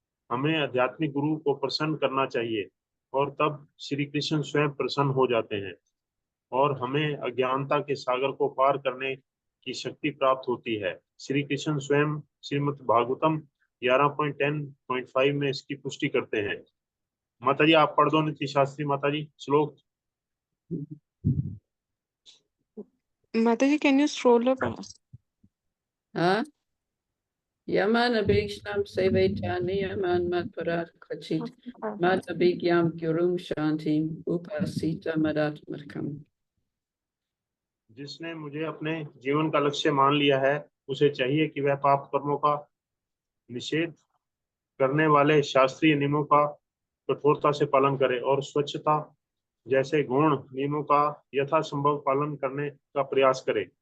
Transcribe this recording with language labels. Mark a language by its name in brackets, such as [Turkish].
[Hindi] हमें आध्यात्मिक गुरु को प्रसन्न करना चाहिए और तब श्री कृष्ण स्वयं प्रसन्न हो जाते हैं और हमें अज्ञानता के सागर को पार करने की शक्ति प्राप्त होती है। श्री कृष्ण स्वयं श्रीमद् भागवतम 11.10.5 में इसकी पुष्टि करते हैं। माताजी आप पढ़ दो नीति शास्त्री माताजी श्लोक। [English] Mataji, can you scroll up? [Sanskrit] हाँ, यमन अभिक्षाम सेवैत्या नियमन मत्परात् क्वचित् मत् अभिज्ञां गुरुं शांतिं उपासीत मदात्मकम्। [Hindi] जिसने मुझे अपने जीवन का लक्ष्य मान लिया है, उसे चाहिए कि वह पाप कर्मों का निषेध करने वाले शास्त्रीय नियमों का कठोरता से पालन करे और स्वच्छता जैसे गौण नियमों का यथासंभव पालन करने का प्रयास करे।